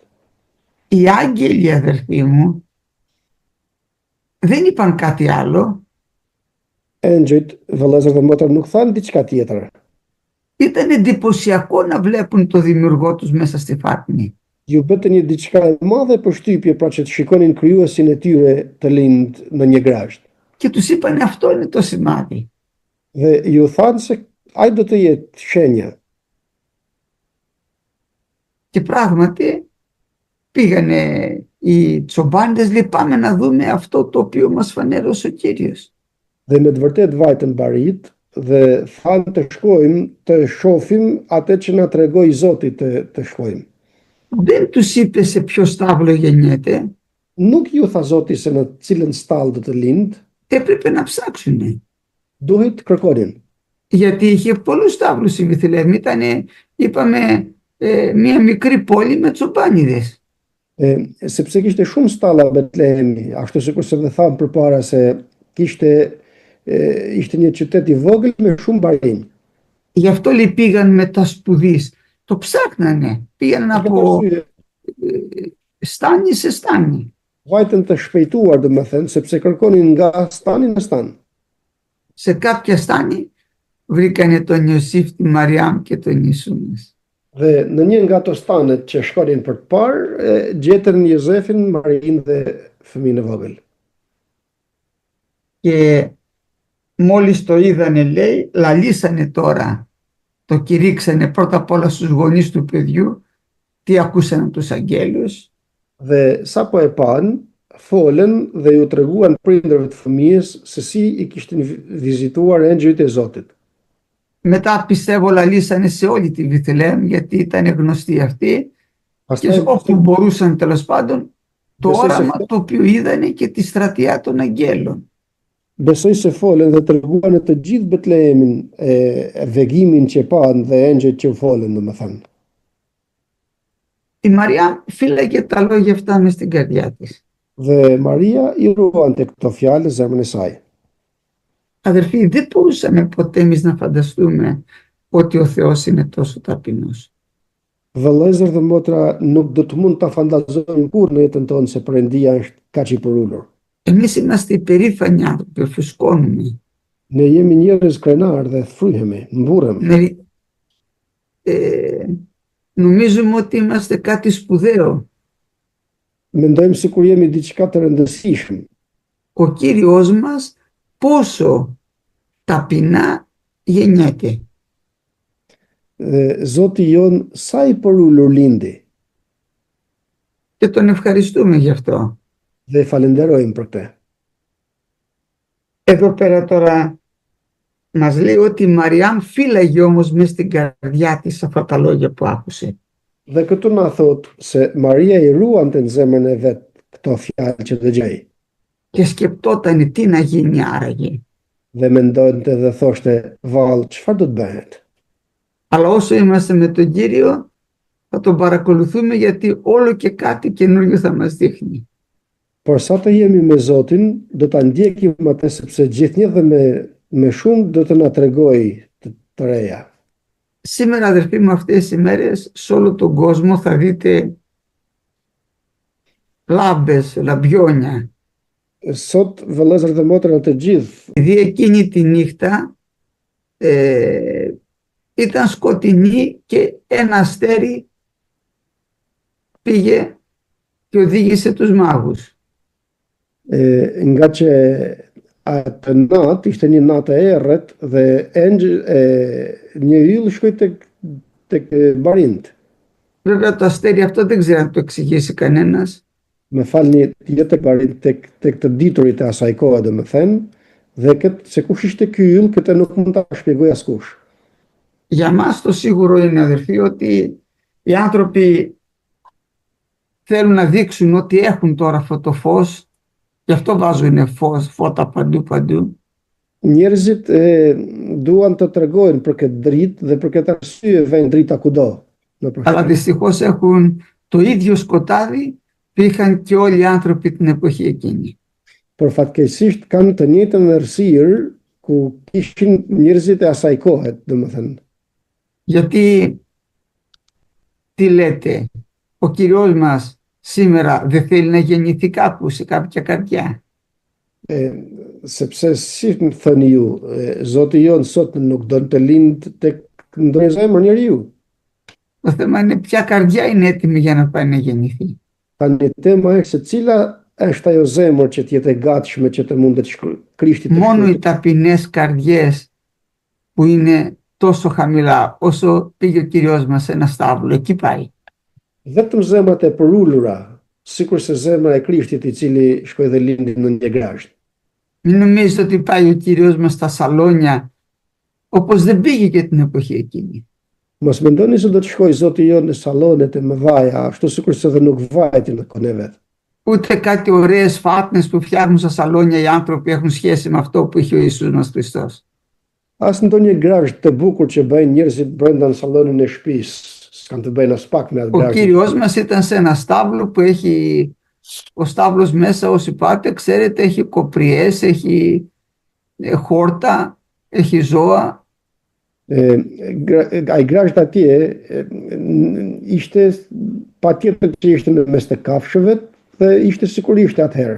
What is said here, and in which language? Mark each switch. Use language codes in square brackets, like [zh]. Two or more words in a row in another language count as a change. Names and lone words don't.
[el] Οι άγγελοι, αδερφοί μου, δεν είπαν κάτι άλλο. [sq] Engjëjt, vëllezër dhe motra, nuk thanë diçka tjetër. [el] Ήταν εντυπωσιακό να βλέπουν το δημιουργό τους μέσα στη φάτνη. [sq] Ju bëte një diçka e madhe përshtypje pra që të shikonin krijuesin e tyre të lind në një grasht. [el] Και τους είπαν αυτό είναι το σημάδι. [sq] Dhe ju thanë se ai do të jetë shenja. [el] Και πράγματι πήγανε οι τσομπάνιδες, λέει πάμε να δούμε αυτό το οποίο μας φανέρωσε ο Κύριος. [sq] Dhe me të vërtet vajtën barit dhe thanë të shkojmë të shohim atë që na tregoi Zoti të shkojmë. [el] Δεν τους είπε σε ποιο στάβλο γεννιέται. [sq] Nuk ju tha Zoti se në cilën stall do të lind, [el] Έπρεπε να ψάξουν. [sq] duhet të kërkonin. [el] Γιατί είχε πολλούς στάβλους η Βιθλεέμ. Ήτανε, είπαμε, μια μικρή πόλη με τσομπάνιδες. [sq] Sepse kishte shumë stalla Betlehemi, ashtu sikur se dhe thamë përpara se ishte një qytet i vogël me shumë barinj. [el] Γι' αυτό λέει πήγαν μετά σπουδής. Το ψάχνανε. Πήγαν από στάνι σε στάνι. [sq] Vajtën të shpejtuar, domethënë, sepse kërkonin nga stani në stan. [el] Σε κάποια στάνι βρήκανε τον Ιωσήφ, τη Μαριάμ και τον Ιησού μας. [sq] Dhe në një nga ato stanet që shkonin për të parë, gjetën Jozefin, Marin dhe fëmijën e vogël. [el] Και μόλις το είδανε, λέει, λαλήσανε τώρα, το κηρύξανε πρώτα απ' όλα στους γονείς του παιδιού, τι ακούσαν από τους αγγέλους. [sq] Dhe sapo e panë, folën dhe ju treguan prindërve të fëmijës se si i kishtin vizituar engjëjt e Zotit. [el] Μετά πιστεύω λαλήσανε σε όλη τη Βιθλεέμ, γιατί ήταν γνωστή αυτή, και όπου μπορούσαν τέλος πάντων το όραμα το οποίο είδανε και τη στρατιά των αγγέλων. [sq] Besoj se folën dhe treguan në të gjithë Betlehemin vegimin që panë dhe engjëjt që u folën, domethënë. [el] Η Μαριά φύλαγε τα λόγια αυτά μες στην καρδιά της. [sq] Dhe Maria i ruante këto fjalë në zemrën e saj. [el] Αδερφοί, δεν μπορούσαμε ποτέ εμείς να φανταστούμε ότι ο Θεός είναι τόσο ταπεινός. [sq] Vëllezër dhe motra, nuk do të mund ta fantazojmë kurrë në jetën tonë se Perëndia është kaq i përulur. [el] Εμείς είμαστε υπερήφανοι άνθρωποι, φουσκώνουμε. [sq] Ne jemi njerëz krenar dhe fryhemi, mburremi. [el] Νομίζουμε ότι είμαστε κάτι σπουδαίο. [sq] Mendojmë sikur jemi diçka të rëndësishme. [el] Ο Κύριος μας πόσο ταπεινά γεννιέται. [sq] Zoti jon sa i përulur lindi. [el] Και τον ευχαριστούμε γι' αυτό. [sq] Dhe falenderojmë për këtë. [el] Εδώ πέρα τώρα μας λέει ότι η Μαριάμ φύλαγε όμως μες στην καρδιά της αυτά τα λόγια που άκουσε. [sq] Dhe këtu na thot se Maria i ruante në zemrën e vet këto fjalë që dëgjoi. [el] Και σκεπτόταν τι να γίνει άραγε. [sq] Dhe mendonte dhe thoshte, vallë, çfarë do të bëhet? [el] Αλλά όσο είμαστε με τον Κύριο θα τον παρακολουθούμε, γιατί όλο και κάτι καινούριο θα μας δείχνει. [sq] Por sa të jemi me Zotin, do ta ndjekim atë sepse gjithnjë dhe me shumë do të na tregoj të reja. [el] Σήμερα, αδερφοί μου, αυτές τις ημέρες σε όλο τον κόσμο θα δείτε λάμπες, λαμπιόνια. [sq] Sot vëllezër dhe motra të gjithë, [el] Επειδή εκείνη τη νύχτα ήταν σκοτεινή και ένα αστέρι πήγε και οδήγησε τους μάγους. [sq] nga që atë natë ishte një natë e errët dhe një yll shkoi tek barint. [el] Βέβαια το αστέρι αυτό δεν ξέρω να το εξηγήσει κανένας. [sq] Me falni, jo tek barint, tek të diturit e asaj kohe, domethënë, dhe se kush ishte ky yll, këtë nuk mund ta shpjegoj askush. [el] Για μας το σίγουρο είναι, αδερφοί, ότι οι άνθρωποι θέλουν να δείξουν ότι έχουν τώρα αυτό το φως, γι' αυτό βάζουν φώτα παντού. [sq] Njerëzit duan të tregojnë për këtë dritë dhe për këtë arsye vjen drita kudo. [el] Αλλά δυστυχώς έχουν το ίδιο σκοτάδι που είχαν και όλοι οι άνθρωποι την εποχή εκείνη. [sq] Por fatkeqësisht kanë të njëjtën errësirë ku kishin njerëzit e asaj kohe, domethënë. [el] Γιατί τι λέτε, ο Κυριός μας σήμερα δεν θέλει να γεννηθεί κάπου σε κάποια καρδιά? [sq] Sepse si më thëni ju, Zoti jon sot nuk don të lind tek ndonjë zemër njeriu. [el] Το θέμα είναι ποια καρδιά είναι έτοιμη για να πάει να γεννηθεί. [sq] Tani tema është se cila është ajo zemër që të jetë e gatshme që të mundet Krishti të [el] Μόνο οι ταπεινές καρδιές που είναι τόσο χαμηλά, όσο πήγε ο Κυριός μας σε ένα στάβλο, εκεί πάει. [sq] Vetëm zemrat e përulura, sikur se zemra e Krishtit i cili shkoi dhe lindi në një grasht. [el] Μην νομίζετε ότι πάει ο Κυριός μας στα σαλόνια, όπως δεν πήγε και την εποχή εκείνη. [sq] Mos mendoni se do të shkoj Zoti jon në sallonet e mëdhaja, ashtu sikur se dhe nuk vajti në kohën e vet. [el] Ούτε κάτι ωραίες φάτνες που φτιάχνουν στα σαλόνια οι άνθρωποι έχουν σχέση με αυτό που είχε ο Ιησούς μας Χριστός. [sq] As ndonjë grasht të bukur që bëjnë njerëzit brenda në sallonin e shtëpisë, s'kan të bëjnë as pak me atë [el] Ο [sq] grasht. [el] Κύριος μας ήταν σε ένα στάβλο που έχει, ο στάβλος μέσα, όσοι πάτε ξέρετε, έχει κοπριές, έχει χόρτα, έχει ζώα. [sq] Ai grasht atje ishte patjetër që ishte në mes të kafshëve dhe ishte sikur ishte atëherë.